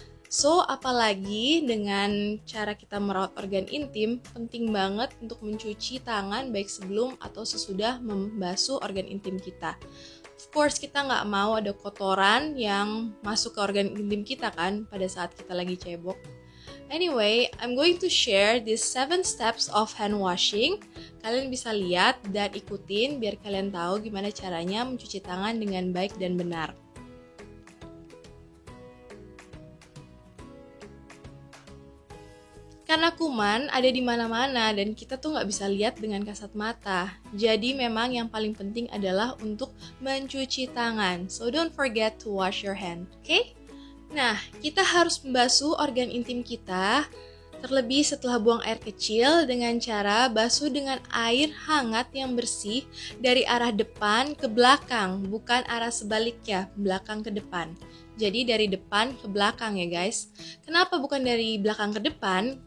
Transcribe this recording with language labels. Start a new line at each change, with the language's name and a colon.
Indonesian: So, apalagi dengan cara kita merawat organ intim, penting banget untuk mencuci tangan baik sebelum atau sesudah membasuh organ intim kita. Of course, kita nggak mau ada kotoran yang masuk ke organ intim kita kan pada saat kita lagi cebok.
English: Anyway, I'm going to share these 7 steps of hand washing.
Indonesian: Kalian bisa lihat dan ikutin biar kalian tahu gimana caranya mencuci tangan dengan baik dan benar. Karena kuman ada di mana-mana dan kita tuh nggak bisa lihat dengan kasat mata. Jadi memang yang paling penting adalah untuk mencuci tangan.
English: So don't forget to wash your hand, okay?
Indonesian: Nah, kita harus membasuh organ intim kita, terlebih setelah buang air kecil dengan cara basuh dengan air hangat yang bersih dari arah depan ke belakang, bukan arah sebaliknya, belakang ke depan. Jadi dari depan ke belakang ya guys. Kenapa bukan dari belakang ke depan?